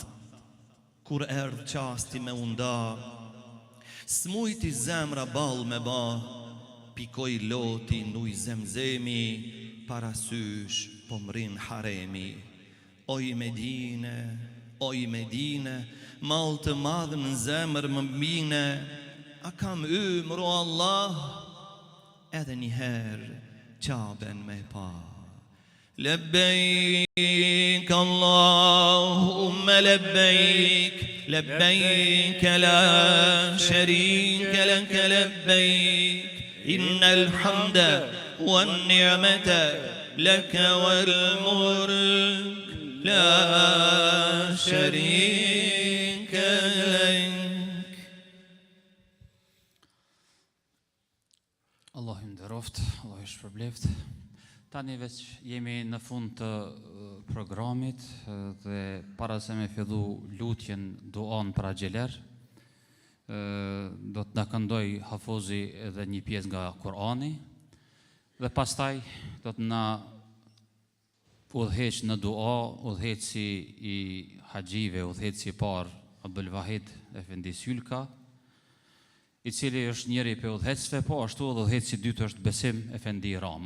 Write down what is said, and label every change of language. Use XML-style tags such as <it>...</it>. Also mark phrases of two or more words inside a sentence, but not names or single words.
<sq>Kur erdh qasti me unda, s'mujti zemra ball me ba, pikoj loti nuj zemzemi, parasysh po mrin haremi. Oj Medine, mal të madh në zemër më mbine. A kam ymër o Allah, edhe njëherë Qaben me pa.</sq> <ar>لبيك اللهم لبيك لبيك لا شريك لك لبيك إن الحمد والنعمة لك والملك لا شريك لك.</ar> <sq>Allah ju nderoft, Allah ju shpërbleft. Tani veç jemi në fund të programit dhe para se me fillu lutjen duan për agjeler, do të na këndoj hafozi edhe një pjesë nga Kurani dhe pastaj do të na udhëheq në dua udhëheci i haxhive, udhëheci i parë Abdul Wahid Efendi Sylka, i cili është njëri për udhëhecëve, po ashtu edhe udhëheci i dytë është Besim Efendi Rama.</sq>